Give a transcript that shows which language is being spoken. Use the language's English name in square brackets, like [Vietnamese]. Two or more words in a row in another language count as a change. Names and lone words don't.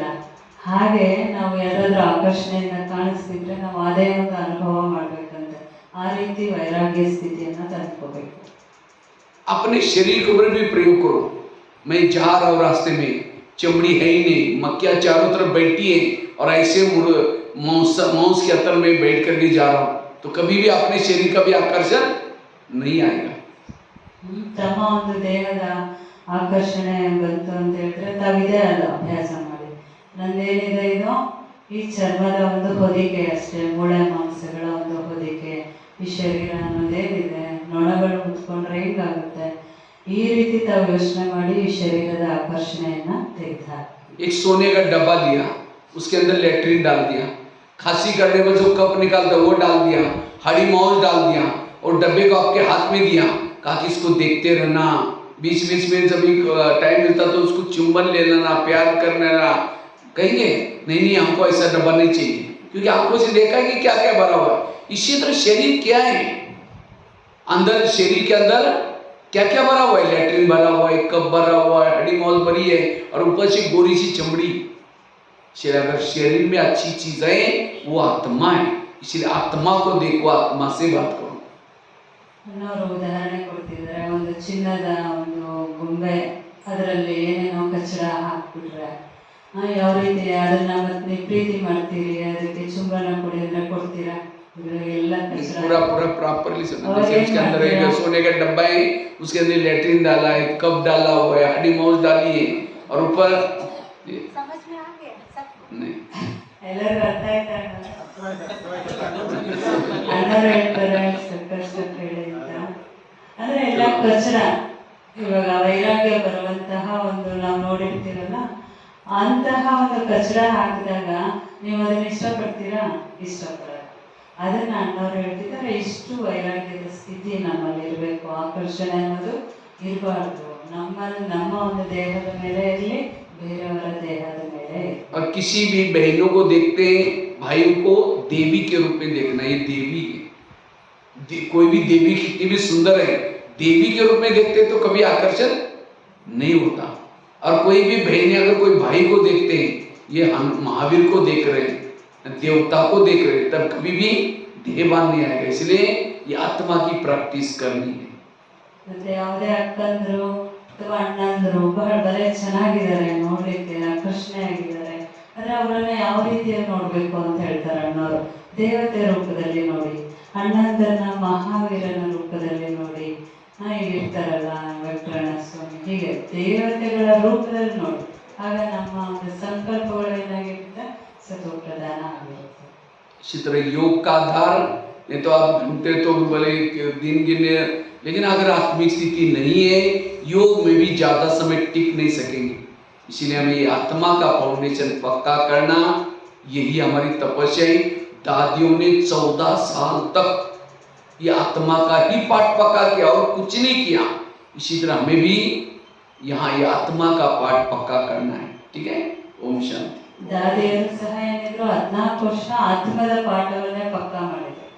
[Kannada] ಹಾಗೆ ನಾವು ಯಾರಾದರೂ ಆಕರ್ಷಣೆಯಿಂದ ಕಾಣಿಸ್ತಿದ್ರೆ ನಾವು ಅದೇ ಒಂದು ಅನುಭವ ಮಾಡಬೇಕಂತೆ. ಆ ರೀತಿ ವೈರಾಗ್ಯ ಸ್ಥಿತಿಯನ್ನು ತಂದ್ಕೋಬೇಕು. [Hindi] अपने शरीर के ऊपर भी प्रयोग करो। मैं जा रहा हूँ रास्ते में, चमड़ी है ही नहीं, मक्खियाँ चारों तरफ बैठी है और ऐसे मांस के अतर में बैठ करके जा रहा हूँ, तो कभी भी अपने शरीर का भी आकर्षण नहीं आएगा। [Kannada] ತಮ್ಮ ಒಂದು ದೇಹದ ಆಕರ್ಷಣೆ ಬಂತು ಅಂತ ಹೇಳಿದ್ರೆ ತಾವಿದೆ ಅಲ್ಲ ಅಭ್ಯಾಸ ಮಾಡಿ, ನಂದೇನಿದೆ ಇದು ಈ ಚರ್ಮದ ಒಂದು ಹೊದಿಕೆ ಅಷ್ಟೇ, ಮೂಳೆ ಮಾಂಸಗಳ ಒಂದು ಹೊದಿಕೆ, ಈ ಶರೀರ ಅನ್ನೋದೇನಿದೆ ನೊಣಗಳು ಕುತ್ಕೊಂಡ್ರೆ ಹೆಂಗಾಗುತ್ತೆ, ಈ ರೀತಿ ತಾವು ಯೋಚನೆ ಮಾಡಿ ಈ ಶರೀರದ ಆಕರ್ಷಣೆಯನ್ನ ತೆಗೆದ. [Hindi] एक सोने का डब्बा लिया, उसके अंदर लेट्रिन डाल दिया, खांसी करने में जो कप निकालता वो डाल दिया, हरी मौज डाल दिया और डब्बे को आपके हाथ में दिया, कहा कि इसको देखते रहना, बीच बीच में जब भी टाइम मिलता तो उसको चुंबन ले लेना, प्यार कर लेना। कहेंगे नहीं नहीं हमको ऐसा डब्बा नहीं चाहिए, क्योंकि आपको से देखा है कि क्या क्या भरा हुआ है। इसी तरह शरीर क्या है, अंदर शरीर के अंदर क्या क्या भरा हुआ है, लैट्रिन भरा हुआ है, कप भरा हुआ है, हड्डी मौल भरी है और ऊपर से गोरी सी चमड़ी। अगर शरीर में अच्छी चीज है वो आत्मा है, इसलिए आत्मा को देखो, आत्मा से बात करो। [Kannada] ಇನ್ನೊರು ಉದಾಹರಣೆ ಕೊಡ್ತಿದ್ದಾರೆ, ಒಂದು ಚಿನ್ನದ ಒಂದು ಗೊಂಬೆ, ಅದರಲ್ಲಿ ಏನೇನೋ ಕಚ್ಚಡ ಹಾಕ್ಬಿಟ್ರೆ ಯಾವ ರೀತಿ ಅದನ್ನ ಮತ್ತೆ ಪ್ರೀತಿ ಮಾಡ್ತೀರಿ, ಅದಕ್ಕೆ ಚುಂಬನ ಕೊಡಿದ್ರೆ ಕೊಡ್ತೀರಾ, ಎಲ್ಲ [Hindi] पूरा पूरा प्रॉपरली उसके अंदर एक सोने का डब्बा है, उसके अंदर लेट्रिन डाला है, कप डाला हुआ है, हड्डी मौज डाली है और ऊपर समझ में आ गया सब नहीं [Kannada] ಎಲ್ಲರೂ ಅರ್ಥ ಆಯ್ತಾ? ಅಣ್ಣರು ಹೇಳ್ತಾರೆ ಕಷ್ಟ ಹೇಳಿ ಅಂತ. ಅಂದರೆ ಎಲ್ಲ ಕಚಡ ಇವಾಗ ವೈರಾಗ್ಯ ಬರುವಂತಹ ಒಂದು ನಾವು ನೋಡಿರ್ತೀರಲ್ಲ, ಅಂತಹ ಒಂದು ಕಚಡ ಹಾಕಿದಾಗ ನೀವು ಅದನ್ನ ಇಷ್ಟಪಡ್ತೀರಾ? ಇಷ್ಟಪಡಲ್ಲ. ಅದನ್ನ ಅಣ್ಣವ್ರು ಹೇಳ್ತಿದ್ದಾರೆ, ಇಷ್ಟು ವೈರಾಗ್ಯದ ಸ್ಥಿತಿ ನಮ್ಮಲ್ಲಿ ಇರಬೇಕು. ಆಕರ್ಷಣೆ ಅನ್ನೋದು ಇರಬಾರ್ದು. ನಮ್ಮ ಒಂದು ದೇಹದ ಮೇಲೆ ಇರಲಿ, ಬೇರೆಯವರ ದೇಹದ ಮೇಲೆ ಇರಲಿ. [Hindi] और किसी भी बहनों को देखते हैं, भाइयों को देवी के रूप में देखना। ये देवी है, कोई भी देवी कितनी भी सुंदर है, देवी के रूप में देखते तो कभी आकर्षण नहीं होता। और कोई भी बहनें अगर कोई भाई को देखते हैं, ये हम महावीर को देख रहे हैं, देवता को देख रहे हैं, तब कभी भी देहभान नहीं आएगा। इसलिए ये आत्मा की प्रैक्टिस करनी है। [Kannada] ಮತ್ತೆ ಯಾವುದೇ ಅಕ್ಕಂದ್ರು ಅಥವಾ ಅಣ್ಣಂದ್ರು ಬಹಳ ಚೆನ್ನಾಗಿದ್ದಾರೆ, ನೋಡ್ಲಿಕ್ಕೆ ಆಕರ್ಷಣೆ ಆಗಿದ್ದಾರೆ, ಆದ್ರೆ ಅವರನ್ನ ಯಾವ ರೀತಿಯಲ್ಲಿ ನೋಡ್ಬೇಕು ಅಂತ ಹೇಳ್ತಾರೆ ಅಣ್ಣವರು. ದೇವತೆ ರೂಪದಲ್ಲಿ ನೋಡಿ, ಅಣ್ಣಂದನ್ನ ಮಹಾವೀರನ ರೂಪದಲ್ಲಿ ನೋಡಿ, ಈಗ ಇರ್ತಾರಲ್ಲ ವೆಂಕಟರಮಣ ಸ್ವಾಮಿ, ಹೀಗೆ ದೇವತೆಗಳ ರೂಪದಲ್ಲಿ ನೋಡಿ. ಆಗ ನಮ್ಮ ಒಂದು ಸಂಕಲ್ಪಗಳೇನಾಗಿರುತ್ತೆ, ಸತ್ವ ಪ್ರಧಾನ ಆಗಿರುತ್ತೆ. [Hindi] इसी तरह योग का आधार, नहीं तो आप घंटे तो बोले दिन गिने, लेकिन अगर आत्मिक स्थिति नहीं है, योग में भी ज्यादा समय टिक नहीं सकेंगे। इसीलिए हमें ये आत्मा का फाउंडेशन पक्का करना, यही हमारी तपस्या है। दादियों ने 14 साल तक ये आत्मा का ही पाठ पक्का किया और कुछ नहीं किया। इसी तरह हमें भी यहाँ ये आत्मा का पाठ पक्का करना है। ठीक है, ओम शांति। [Kannada] ದಾದಿಯರು ಸಹ ಏನಿದ್ರು 14 ವರ್ಷ ಆತ್ಮದ ಪಾಠವನ್ನೇ ಪಕ್ಕಾ ಮಾಡಿ